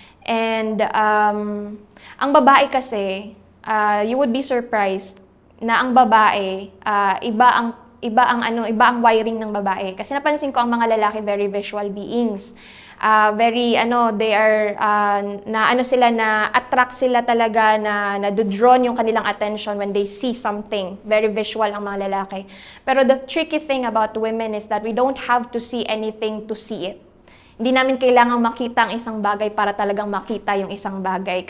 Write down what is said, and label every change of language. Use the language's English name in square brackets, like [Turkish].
[Filipino] And ang babae kasi, [English] you would be surprised [Filipino] na ang babae, iba ang wiring ng babae. Kasi napansin ko ang mga lalaki [English] very visual beings. They are [Filipino] na-attract sila talaga, na [English] drawn yung kanilang attention when they see something. [Filipino] Very visual ang mga lalaki. [English] Pero the tricky thing about women is that we don't have to see anything to see it. [Filipino] Hindi namin kailangang makita ang isang bagay para talagang makita yung isang bagay.